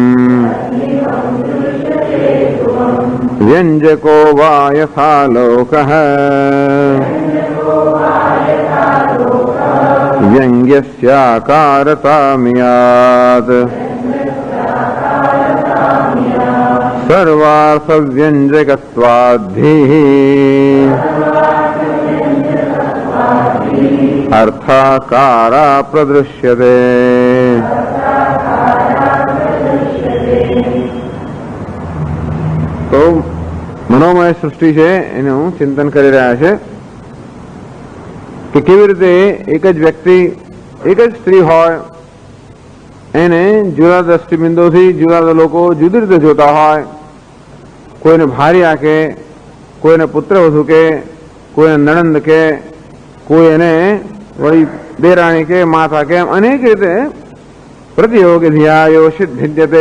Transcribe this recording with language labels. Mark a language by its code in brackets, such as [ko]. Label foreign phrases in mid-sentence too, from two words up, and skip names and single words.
[sa] व्यञ्जको वा यथा लोकः व्यङ्ग्यस्याकारतामियात् सर्वार्थव्यञ्जकत्वाद्धिः अर्थाकारा प्रदृश्यते। [gu] तो मनोमय सृष्टि છે એનું ચિંતન કરી રહ્યા છે કે કેવી રીતે એક જ વ્યક્તિ એક જ સ્ત્રી હોય એને જુદા દ્રષ્ટિબિંદુથી જુદા લોકો જુદી રીતે જોતા હોય, કોઈને ભાર્યા કે કોઈને પુત્રવધુ કે કોઈને નણંદ કે કોઈ એને વળી દેરાણી કે માતા કે અનેક રીતે [sa] પ્રતિયોગ ધ્યાયો સિદ્ધિદ્યતે.